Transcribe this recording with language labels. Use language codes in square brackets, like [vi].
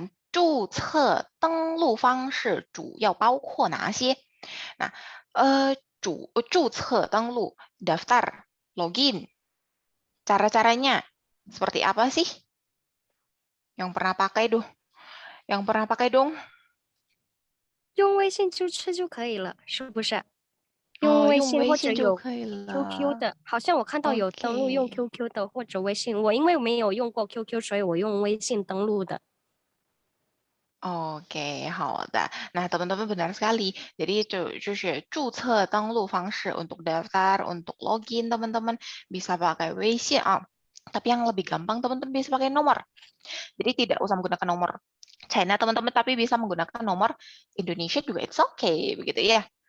[zh] 注册登录方式主要包括哪些? [id] Nah, [zh] 注册登录, [id] daftar, login. Cara-caranya seperti apa sih? Yang pernah pakai dong? [zh] 用微信注册就可以了，是不是？用微信或者有 QQ 的，好像我看到有登录用 QQ 的或者微信。我因为没有用过 QQ， 所以我用微信登录的。 [id] Oke, [zh] 好的. [id] Nah, teman-teman benar sekali. Jadi itu [zh] 就是注册登录方式 [id] untuk daftar, untuk login teman-teman bisa pakai WeChat. Tapi yang lebih gampang teman-teman bisa pakai nomor. Jadi tidak usah menggunakan nomor China teman-teman, tapi bisa menggunakan nomor Indonesia juga it's okay begitu ya.